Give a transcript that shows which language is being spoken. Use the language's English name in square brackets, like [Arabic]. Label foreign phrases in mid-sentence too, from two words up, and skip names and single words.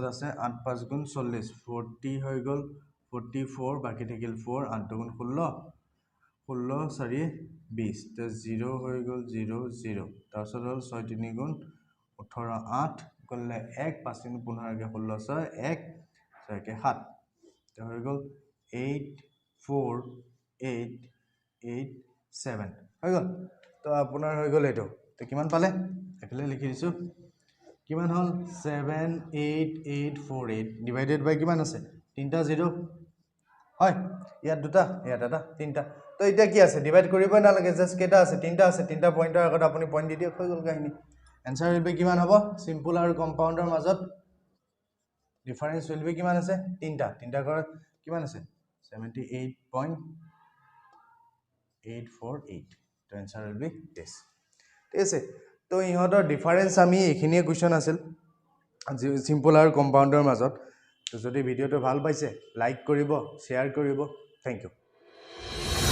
[Assamese] আছে 8 5 গুণ 40 40 হৈ গল 44 বাকি থাকিল 4 8 গুণ 16 16 4 20 তো 0 হৈ গল 0 0 তাৰপিছত হল 6 3 গুণ 18 8 গুণলে 1 5 3 15 কে 16 6 1 6 কে 7 তো হৈ গল 8 4 8 8 7 হৈ গল তো আপোনাৰ হৈ গল এটো তো কিমান পালে এফালে লিখি দিছো কিমান হল 78848 [English] divided by [Assamese] কিমান আছে তিনটা 0 হয় ইয়াত দুটা ইয়াত এটা তিনটা তো এটা কি আছে ডিভাইড কৰিবই না লাগে জাস্ট কেটা আছে তিনটা পইণ্টৰ আগত আপুনি পইণ্ট দি দিয়ক হৈ গল কাহিনী [English] answer will be [Assamese] কিমান হ'ব সিম্পল আৰু কম্পাউণ্ডৰ মাজত [English] difference will be [Assamese] কিমান আছে তিনটা কৰা কিমান আছে 78.848 তো [English] answer will be this [Assamese] ঠিক আছে তো ইহঁতৰ ডিফাৰেন্স আমি এখিনিয়ে কোৱেশ্চন আছিল সিম্পল আৰু কম্পাউণ্ডৰ মাজত তো যদি ভিডিওটো ভাল পাইছে লাইক কৰিব শেয়াৰ কৰিব [English] thank you